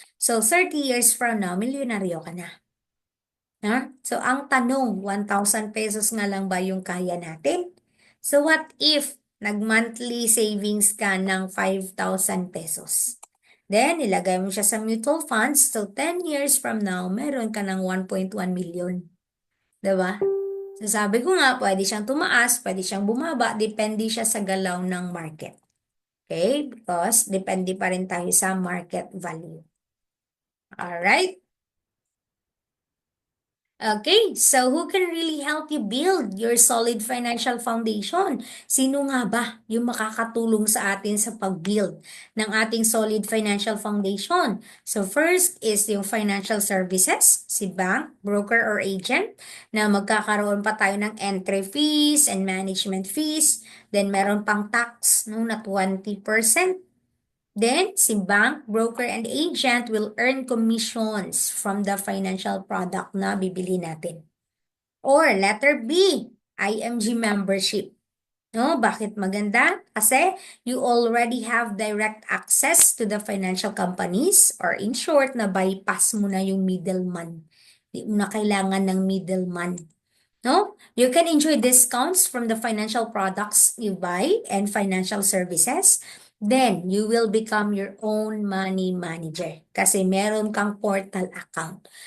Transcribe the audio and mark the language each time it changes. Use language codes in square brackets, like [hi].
[en] So, 30 years from now, [tl] milyonaryo ka na. Ha? So, ang tanong, 1,000 pesos nga lang ba yung kaya natin? [en] So, what if [tl] nag-monthly savings ka ng [en] 5,000 pesos? [tl] Then, ilagay mo siya sa [en] mutual funds. So, 10 years from now, [tl] meron ka ng [en] 1.1 million. [tl] Diba? So, sabi ko nga, pwede siyang tumaas, pwede siyang bumaba, [en] depende siya sa galaw ng market. Okay? Because, [tl] depende pa rin tayo [en] sa market value. Alright? Okay, so who can really help you build your solid financial foundation? [tl] Sino nga ba yung makakatulong sa atin sa pag-build ng ating solid financial foundation? [en] So first is yung financial services, si bank, broker or agent, [tl] na magkakaroon pa tayo ng [en] entry fees and management fees. [tl] Then meron pang tax no, [en] na 20%. Then, si bank, broker, and agent will earn commissions from the financial product [tl] na bibili natin. [en] Or letter B, IMG membership. [tl] No, bakit maganda? [en] Kasi you already have direct access to the financial companies or in short, [tl] na bypass mo na yung [en] middleman. [tl] Hindi mo na kailangan ng middleman. No? [en] You can enjoy discounts from the financial products you buy and financial services. Then, you will become your own money manager [tl] kasi meron kang [en] portal account.